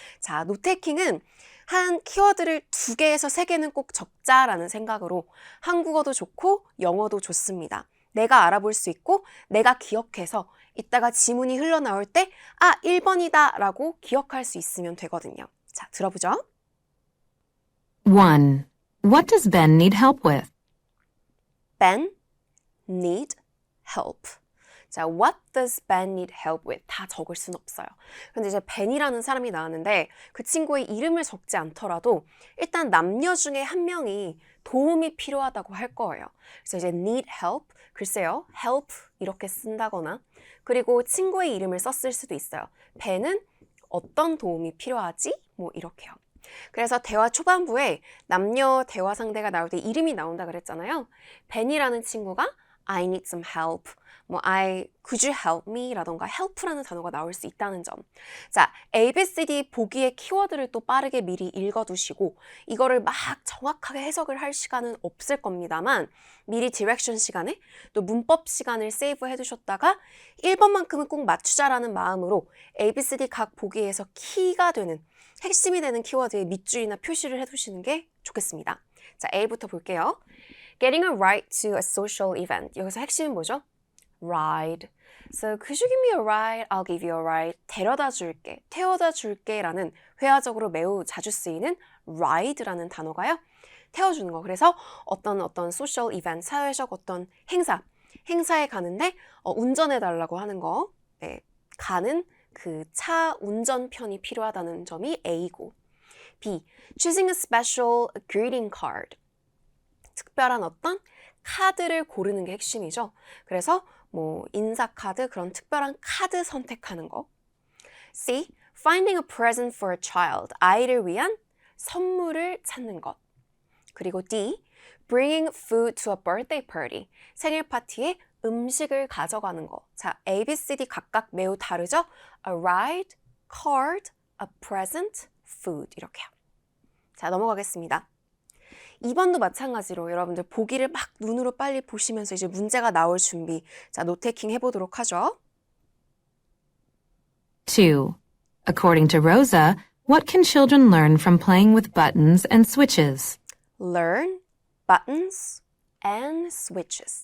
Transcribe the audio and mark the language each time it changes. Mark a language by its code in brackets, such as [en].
[ko] 자, 노테이킹은 한 키워드를 2개에서 3개는 꼭 적자라는 생각으로 한국어도 좋고 영어도 좋습니다. 내가 알아볼 수 있고 내가 기억해서 이따가 지문이 흘러나올 때 1번이다 라고 기억할 수 있으면 되거든요. 자, 들어보죠. [en] 1. What does Ben need help with? Ben need help. 자, what does Ben need help with? [ko] 다 적을 순 없어요. 근데 이제 Ben이라는 사람이 나왔는데 그 친구의 이름을 적지 않더라도 일단 남녀 중에 한 명이 도움이 필요하다고 할 거예요. 그래서 이제 need help, 글쎄요, help 이렇게 쓴다거나 그리고 친구의 이름을 썼을 수도 있어요. Ben은 어떤 도움이 필요하지? 뭐 이렇게요. 그래서 대화 초반부에 남녀 대화 상대가 나올 때 이름이 나온다 그랬잖아요. 벤이라는 친구가 [en] I need some help. could you help me? [ko] 라던가 help라는 단어가 나올 수 있다는 점. 자, ABCD 보기의 키워드를 또 빠르게 미리 읽어두시고 이거를 막 정확하게 해석을 할 시간은 없을 겁니다만 미리 디렉션 시간에 또 문법 시간을 세이브 해두셨다가 1번만큼은 꼭 맞추자라는 마음으로 ABCD 각 보기에서 키가 되는 핵심이 되는 키워드의 밑줄이나 표시를 해두시는 게 좋겠습니다. 자, A부터 볼게요. [en] Getting a ride to a social event. [ko] 여기서 핵심은 뭐죠? Ride. [en] So, could you give me a ride? I'll give you a ride. [ko] 데려다 줄게, 태워다 줄게 라는 회화적으로 매우 자주 쓰이는 ride라는 단어가요. 태워주는 거. 그래서 어떤 social event, 사회적 어떤 행사에 가는데 운전해달라고 하는 거. 네, 가는 그 차 운전편이 필요하다는 점이 A고. [en] B. Choosing a special greeting card. [ko] 특별한 어떤 카드를 고르는 게 핵심이죠. 그래서 인사카드, 그런 특별한 카드 선택하는 거. [en] C. Finding a present for a child. [ko] 아이를 위한 선물을 찾는 것. 그리고 D. [en] Bringing food to a birthday party. [ko] 생일 파티에 음식을 가져가는 거. 자, A, B, C, D 각각 매우 다르죠? [en] A ride, card, a present, food [ko] 이렇게요. 자, 넘어가겠습니다. 2번도 마찬가지로 여러분들 보기를 막 눈으로 빨리 보시면서 이제 문제가 나올 준비. 자, 노테이킹 해보도록 하죠. [en] 2. According to Rosa, what can children learn from playing with buttons and switches? Learn, buttons, and switches.